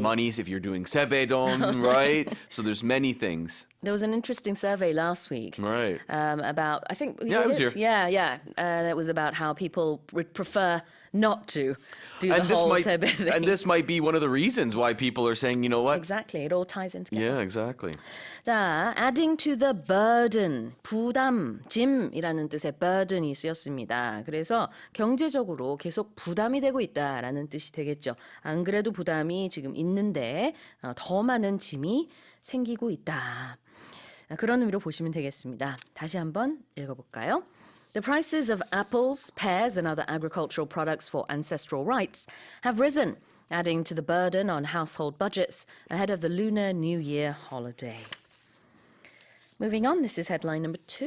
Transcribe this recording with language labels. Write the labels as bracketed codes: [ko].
[en] Monies if you're doing sebedon, right? So there's many things. There was an interesting survey last week. Right. About, I think... Yeah, I was here. Yeah. And it was about how people would prefer not to do the whole 세배 thing. And this might be one of the reasons why people are saying, you know what? Exactly. It all ties in together. Yeah, exactly. [ko] 자, [en] adding to the burden, [ko] 부담, 짐이라는 뜻의 burden이 쓰였습니다. 그래서 경제적으로 계속 부담이 되고 있다라는 뜻이 되겠죠. 안 그래도 부담이 지금 있는데 더 많은 짐이 생기고 있다. 그런 의미로 보시면 되겠습니다. 다시 한번 읽어볼까요? [en] The prices of apples, pears, and other agricultural products for ancestral rites have risen, adding to the burden on household budgets ahead of the Lunar New Year holiday. Moving on, this is headline number 2.